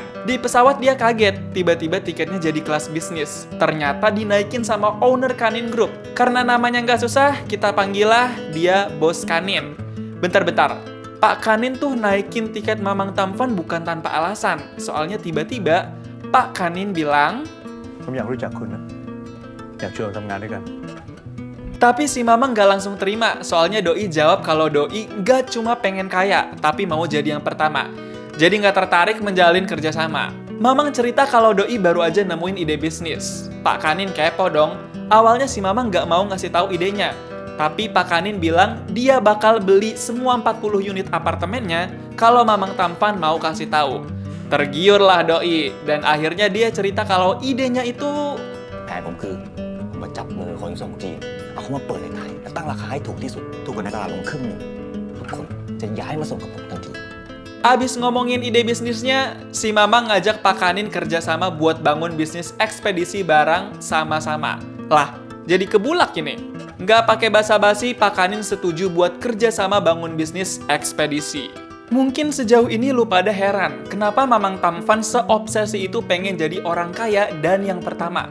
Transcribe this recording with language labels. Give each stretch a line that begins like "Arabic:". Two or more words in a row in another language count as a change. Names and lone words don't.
Indonesian: Di pesawat dia kaget, tiba-tiba tiketnya jadi kelas bisnis. Ternyata dinaikin sama owner Kanin Group. Karena namanya nggak susah, kita panggillah dia Bos Kanin. Bentar-bentar, Pak Kanin tuh naikin tiket Mamang Tampan bukan tanpa alasan. Soalnya tiba-tiba Pak Kanin bilang,
Thai: ผมอยากรู้จักคุณนะอยากชวนเราทำงานด้วยกัน
Indonesian: tapi si Mamang gak langsung terima, soalnya Doi jawab kalau Doi gak cuma pengen kaya, tapi mau jadi yang pertama. Jadi gak tertarik menjalin kerjasama. Mamang cerita kalau Doi baru aja nemuin ide bisnis. Pak Kanin kepo dong. Awalnya si Mamang gak mau ngasih tahu idenya. Tapi Pak Kanin bilang dia bakal beli semua 40 unit apartemennya kalau Mamang Tampan mau kasih tahu. Tergiurlah Doi, dan akhirnya dia cerita kalau idenya itu...
Thai: แผนผมคือผมมาจับมือคนส่งจีนเอาเขามาเปิดในไทยและตั้งราคาให้ถูกที่สุดถูกกว่าในตลาดลงครึ่งหนึงทุกคนจะย้ายมาส่งกับผมทันที
Indonesian: Abis ngomongin ide bisnisnya, si Mamang ngajak Pak Kanin kerjasama buat bangun bisnis ekspedisi barang sama-sama. Lah, jadi kebulak ini. Nggak pakai basa-basi, Pak Kanin setuju buat kerjasama bangun bisnis ekspedisi. Mungkin sejauh ini lu pada heran, kenapa Mamang Tampan seobsesi itu pengen jadi orang kaya dan yang pertama.